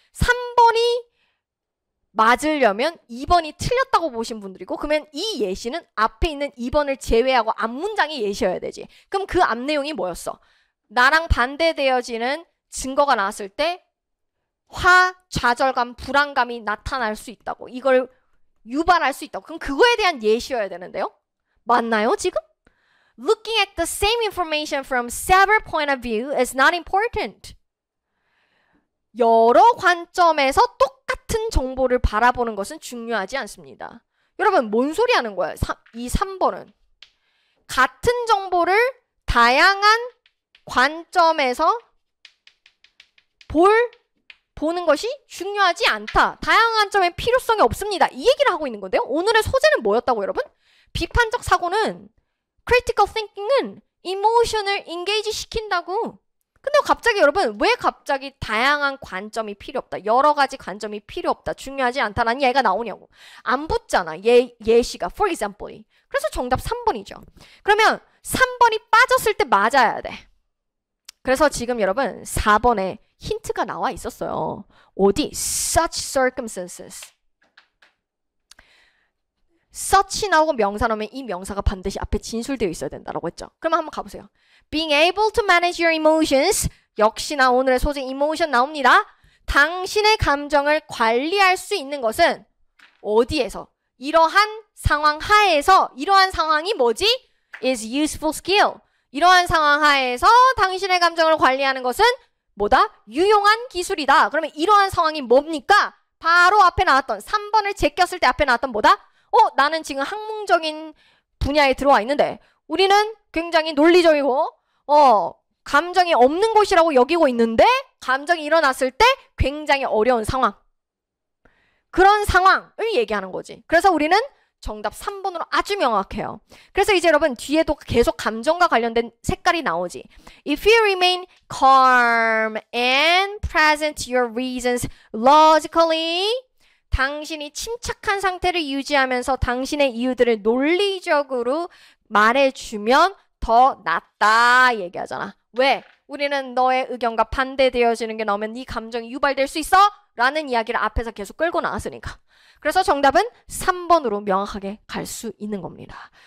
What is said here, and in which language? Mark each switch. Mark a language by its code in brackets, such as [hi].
[ko] 3번이 맞으려면 2번이 틀렸다고 보신 분들이고 그러면 이 예시는 앞에 있는 2번을 제외하고 앞 문장이 예시여야 되지. 그럼 그 앞 내용이 뭐였어? 나랑 반대되어지는 증거가 나왔을 때 좌절감, 불안감이 나타날 수 있다고. 이걸 유발할 수 있다고. 그럼 그거에 대한 예시여야 되는데요. 맞나요 지금? [en] Looking at the same information from several point of view is not important. [ko] 여러 관점에서 똑같은 정보를 바라보는 것은 중요하지 않습니다. 여러분 뭔 소리 하는 거야? 이 3번은 같은 정보를 다양한 관점에서 보는 것이 중요하지 않다. 다양한 관점의 필요성이 없습니다. 이 얘기를 하고 있는 건데요. 오늘의 소재는 뭐였다고 여러분? 비판적 사고는 critical thinking은 emotion을 engage 시킨다고. 근데 갑자기 여러분 왜 갑자기 다양한 관점이 필요 없다. 여러 가지 관점이 필요 없다. 중요하지 않다라는 얘기가 나오냐고. 안 붙잖아. 예시가. [en] For example. [ko] 그래서 정답 3번이죠. 그러면 3번이 빠졌을 때 맞아야 돼. 그래서 지금 여러분 4번에 힌트가 나와 있었어요. 어디? [en] Such circumstances. [ko] such이 나오고 명사 나오면 이 명사가 반드시 앞에 진술되어 있어야 된다라고 했죠. 그러면 한번 가보세요. [en] Being able to manage your emotions. [ko] 역시나 오늘의 소재 emotion 나옵니다. 당신의 감정을 관리할 수 있는 것은 어디에서? 이러한 상황 하에서. 이러한 상황이 뭐지? [en] is useful skill. [ko] 이러한 상황 하에서 당신의 감정을 관리하는 것은 뭐다? 유용한 기술이다. 그러면 이러한 상황이 뭡니까? 바로 앞에 나왔던 3번을 제꼈을 때 앞에 나왔던 뭐다? 나는 지금 학문적인 분야에 들어와 있는데 우리는 굉장히 논리적이고 감정이 없는 곳이라고 여기고 있는데 감정이 일어났을 때 굉장히 어려운 상황. 그런 상황을 얘기하는 거지. 그래서 우리는 정답 3번으로 아주 명확해요. 그래서 이제 여러분 뒤에도 계속 감정과 관련된 색깔이 나오지. [en] If you remain calm and present your reasons logically. [ko] 당신이 침착한 상태를 유지하면서 당신의 이유들을 논리적으로 말해주면 더 낫다 얘기하잖아. 왜? 우리는 너의 의견과 반대되어지는 게 나오면 네 감정이 유발될 수 있어? 라는 이야기를 앞에서 계속 끌고 나왔으니까. 그래서 정답은 3번으로 명확하게 갈 수 있는 겁니다.